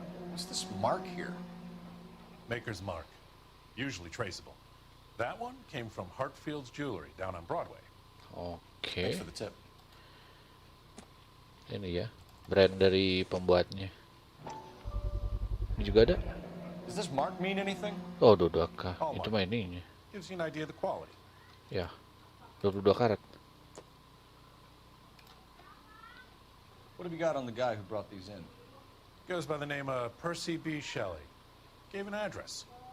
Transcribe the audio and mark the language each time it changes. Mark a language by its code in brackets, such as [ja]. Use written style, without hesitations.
[en] What's this mark here? Maker's mark. Usually traceable. That one came from Hartfield's Jewelry down on Broadway. [id] Oke. [en] Thanks for the tip. [id] Ini ya, brand dari pembuatnya. Ini juga ada. [en] Does this mark mean anything? Oh, 22K. Oh, [id] Itu [en] Mark. [id] mah ininya. [en] Gives you an idea of the quality. [id] Ya. 22 karat. [en] What have you got on the guy who brought these in? Goes by the name of Percy B. Shelley. Gave an address.